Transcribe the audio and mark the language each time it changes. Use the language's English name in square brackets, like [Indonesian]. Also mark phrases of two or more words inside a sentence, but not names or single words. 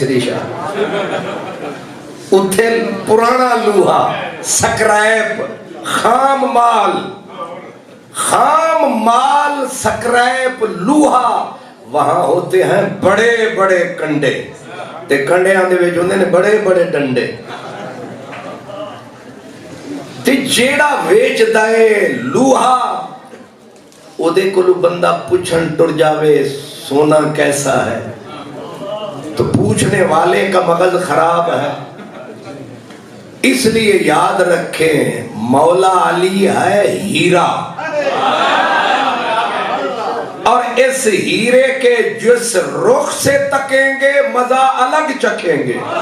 [Punjabi] مصری شاہ اتھے پرانا لوہا سکریپ خام مال سکریپ لوہا, [Urdu] وہاں ہوتے ہیں بڑے بڑے کنڈے [Punjabi] تے کنڈیاں دے وچ ہوندے نے بڑے بڑے ڈنڈے. تے جیڑا ویچدا ہے لوہا او دے کولو بندہ پوچھن ٹر جاوے [Urdu] سونا کیسا ہے تو پوچھنے والے کا مغز خراب ہے. اس لیے یاد رکھیں مولا علی ہے ہیرا, اور اس ہیرے کے جس رخ سے تکیں گے مزہ الگ چکھیں گے.